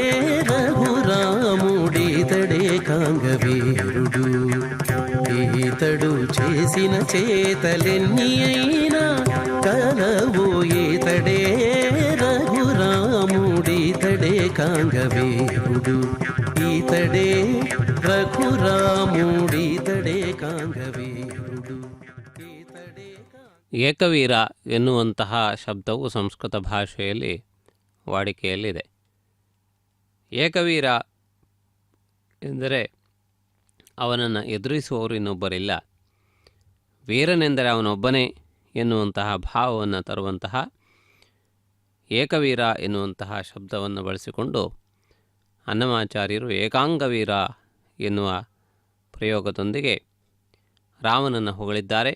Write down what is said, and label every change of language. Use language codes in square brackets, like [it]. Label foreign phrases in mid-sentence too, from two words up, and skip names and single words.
[te] రఘురాముడితడే కాంగవీరుడు ఈతడు చేసిన చేతలెన్ని అయినా కలవు ఈతడే రఘురాముడితడే కాంగవీరుడు ఈతడే రఘురాముడితడే కాంగవీరుడు ఈతడే [kn] ಏಕವೀರ ಎನ್ನುವಂತಹ ಶಬ್ದವು ಸಂಸ್ಕೃತ ಭಾಷೆಯಲ್ಲಿ ವಾಡಿಕೆಯಲ್ಲಿದೆ. ಏಕವೀರ ಎಂದರೆ ಅವನನ್ನು ಎದುರಿಸುವವರು ಇನ್ನೊಬ್ಬರಿಲ್ಲ, ವೀರನೆಂದರೆ ಅವನೊಬ್ಬನೇ ಎನ್ನುವಂತಹ ಭಾವವನ್ನು ತರುವಂತಹ ಏಕವೀರ ಎನ್ನುವಂತಹ ಶಬ್ದವನ್ನು ಬಳಸಿಕೊಂಡು ಅನ್ನಮಾಚಾರ್ಯರು ಏಕಾಂಗವೀರ ಎನ್ನುವ ಪ್ರಯೋಗದೊಂದಿಗೆ ರಾಮನನ್ನು ಹೊಗಳಿದ್ದಾರೆ.